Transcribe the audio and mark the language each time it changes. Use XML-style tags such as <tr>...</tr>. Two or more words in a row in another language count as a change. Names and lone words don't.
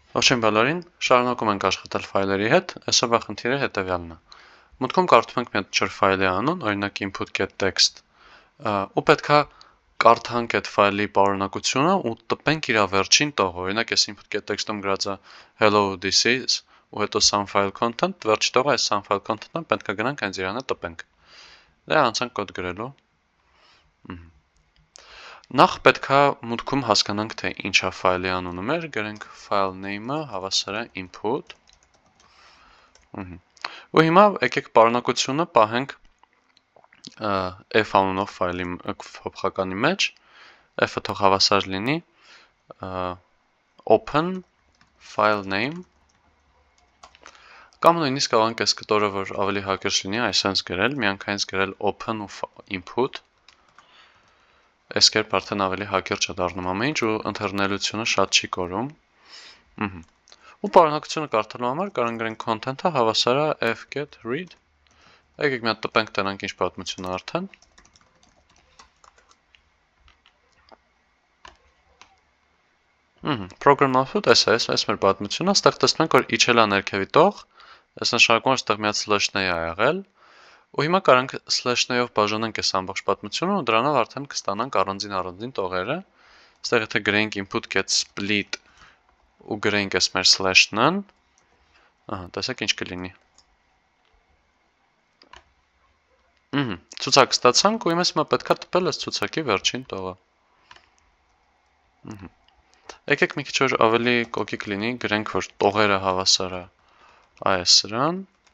<hy>Ողջույն բոլորին, շարունակում ենք աշխատել ֆայլերի հետ, այսօրվա խնդիրը հետևյալն է։ Մուտքում կարդում ենք մի հատ ջր ֆայլի անուն, օրինակ input.txt, ու պետքա կարդանք այդ ֆայլի պարունակությունը ու տպենք իր վերջին տողը, օրինակ այս input.txt-ում գրած է</hy> <en>hello this is</en> <hy>ու հետո</hy> <en>some file content,</en> <hy>վերջի տողը այս</hy> <en>some file content-</en> <hy>ը պետքա գնանք հենց իրանը տպենք։ Դե անցանք կոդ գրելու։ Նախ պետքա մուտքում հասկանանք, թե ինչ է ֆայլի անունը մեր, գրենք</hy> <en>file name-</en> <hy>ը, հավասար է input։ Ու հիմա եկեք պարունակությունը պահենք f անունով ֆայլի փոփոխականի մեջ, f-ը թող հավասար լինի</hy> <en>open file name,</en> <hy>կամ նույնիսկ կարող ենք այս կտորը, որ ավելի հակիրճ լինի, այսպես գրել, միանգամից գրել open ու input, այս կերպ արդեն ավելի հակիրճ է դառնում ամեն ինչ ու ընթերնելությունը շատ չի կորում։ Ու պարունակությունը կարդալու համար կարող ենք գրենք content-ը հավասար է</hy> <en>f-get read։</en> <hy>Եկեք մի հատ տպենք տենանք ինչ պատմություն է արդեն։</hy> <en>Program output</en> <hy>այս մեր պատմությունը, այստեղ տեսնում ենք, որ իջել է ներքևի տող, այս նշանակում որ այստեղ մի հատ slash-ն է եղել։ Ու հիմա կարող ենք slash-ով բաժանենք այս ամբողջ պատմությունը ու դրանով արդեն կստանանք առանձին տողերը։ Այստեղ եթե գրենք</hy> <en>input.get split</en> <hy>ու գրենք այս մեր slash-ն, տեսեք ինչ կլինի։ Ցուցակ ստացանք ու հիմա պետքա տպել այս ցուցակի վերջին տողը։ Եկեք մի քիչ որ ավելի կոկիկ լինի, գրենք որ տողերը հավասար է այս սրան։</hy>